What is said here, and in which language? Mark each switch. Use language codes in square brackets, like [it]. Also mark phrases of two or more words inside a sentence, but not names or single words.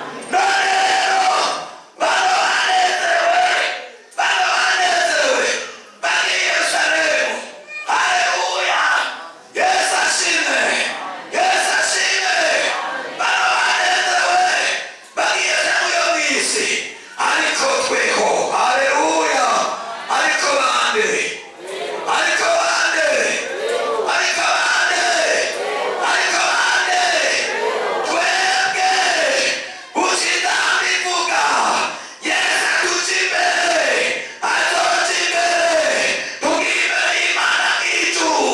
[rn] None rero, Bano banezerewe, bano banezerewe, bari i Yerusalemu. Haleluya. Yesu ashimwe, Yesu ashimwe. Bano banezerewe, bari i Yerusalemu yo mw'isi. Ariko tweho, haleluya. Ariko bande, Ariko bande? Ariko bande? Ariko bande? Twebwe, gushitsa bivuga, Yesu atuca imbere, atoca imbere, tugira imbere y'Imana nk'icu.